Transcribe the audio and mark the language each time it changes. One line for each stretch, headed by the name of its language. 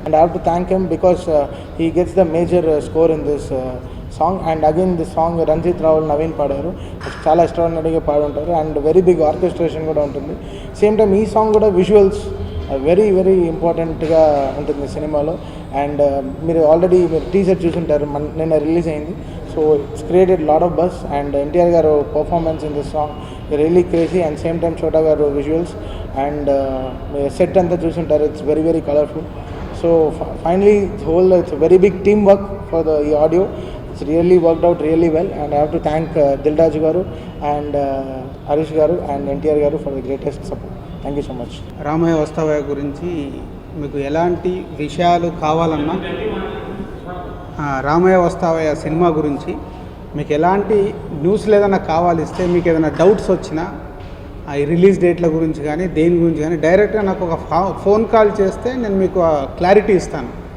English: And I have to thank him because he gets the major score in this song. And again this song
Telugu: Ranjith రావుల్, Naveen పాడారు, చాలా ఎక్స్ట్రాడినరీగా పాడుంటారు. And very big orchestration కూడా ఉంటుంది. Same time ఈ song కూడా visuals very very ఇంపార్టెంట్గా ఉంటుంది సినిమాలో. అండ్ మీరు ఆల్రెడీ టీజర్ చూసుంటారు, నిన్న రిలీజ్ అయింది.
English: So it's created a lot of buzz, and NTR garu performance in this song really crazy, and same time Chota garu visuals and
Telugu: set anta chusuntaru,
English: it's very very colorful. So finally it's a very big teamwork for the audio. It's really worked out really well, and I have to thank Dilraj garu and Harish garu and NTR garu for the greatest support. Thank you so much.
Telugu: Ramayya Vasthavayya గురించి మీకు ఎలాంటి విషయాలు కావాలన్నా, Ramayya Vasthavayya cinema గురించి మీకు ఎలాంటి న్యూస్లు ఏదైనా కావాలిస్తే, మీకు ఏదైనా డౌట్స్ వచ్చినా ఈ రిలీజ్ డేట్ల గురించి కానీ దేని గురించి కానీ డైరెక్ట్గా నాకు ఒక ఫోన్ కాల్ చేస్తే నేను మీకు క్లారిటీ ఇస్తాను.